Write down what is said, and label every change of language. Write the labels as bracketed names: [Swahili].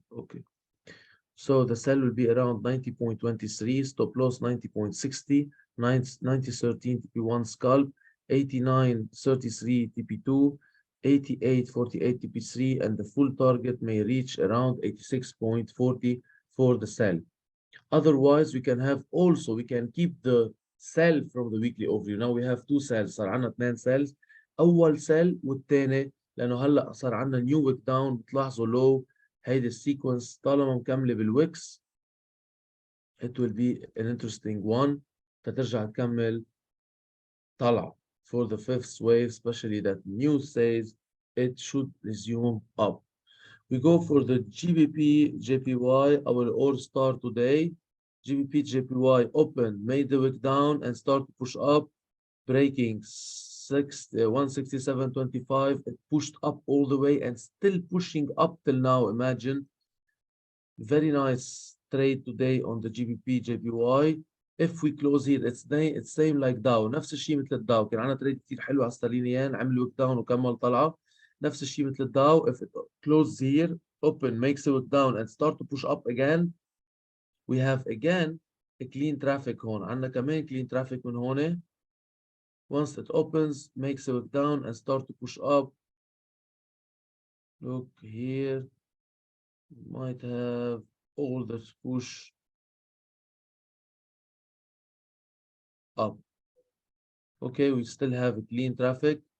[English] Okay, so the sell will be around 90.23, stop loss 90.60, 90.13 TP1 scalp, 89.33 TP2, 88.48 TP3, and the full target may reach around 86.40 for the sell. Otherwise, we can keep the sell from the weekly overview. Now we have two cells. [Arabic] صار عندنا اثنين cells. أول cell والثاني لأنه هلا صار عندنا new wick down. بتلاحظوا low هيدي السيكونس طالما مكملة بالويكس [English] it will be an interesting one. [Arabic] تترجع تكمل طلع [English] for the fifth wave, especially that news says it should resume up. We go for the GBP JPY. I will all start today. GBP JPY open, made the wick down and start to push up, breaking 167.25. It pushed up all the way and still pushing up till now. Imagine. Very nice trade today on the GBP JPY. If we close here, it's same like Dow. [Arabic] نفس الشيء مثل الداو. كان عندنا تريد كثير حلو على ستالينيان، عمل ويك داون وكمل طلعه. نفس الشيء مثل الداو. [English] If it closes here, open, makes a wick down and start to push up again, we have again a clean traffic هون. [Arabic] عندنا كمان clean traffic من هون. [English] Once it opens, makes a wick down and start to push up. Look here, might have all this push up. Okay, we still have a clean traffic.